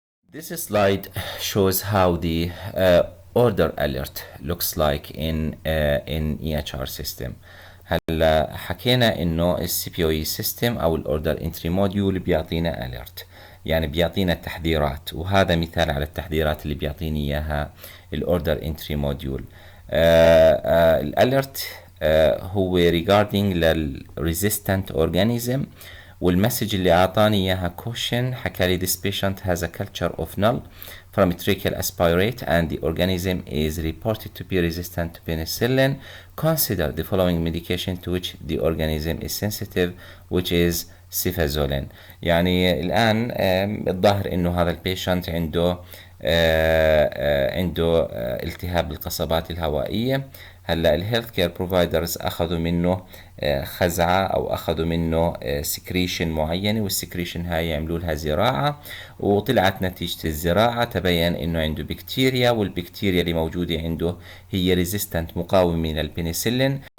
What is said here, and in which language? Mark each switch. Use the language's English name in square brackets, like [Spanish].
[English] This slide shows how the order alert looks like in EHR system. [Arabic] هلا حكينا انه السي بي او اي سيستم او الاوردر انتري موديول بيعطينا اليرت، يعني بيعطينا التحذيرات، وهذا مثال على التحذيرات اللي بيعطيني اياها الاوردر انتري موديول. الاليرت هو regarding لل [English] resistant organism، [Arabic] والمسج اللي اعطاني اياها كوشن حكى لي [English] this patient has a culture of null، from a tracheal aspirate and the organism is reported to be resistant to penicillin, consider the following medication to which the organism is sensitive, which is cefazolin. [Arabic] يعني الآن الظاهر إنه هذا البيشنت عنده التهاب بالقصبات الهوائية. هلا الهيلث كير بروفايدرز اخذوا منه خزعه او اخذوا منه سكريشن معينه، والسكريشن هاي يعملوا لها زراعه، وطلعت نتيجه الزراعه تبين انه عنده بكتيريا، والبكتيريا اللي موجوده عنده هي ريزيستنت مقاومه للبنسلين.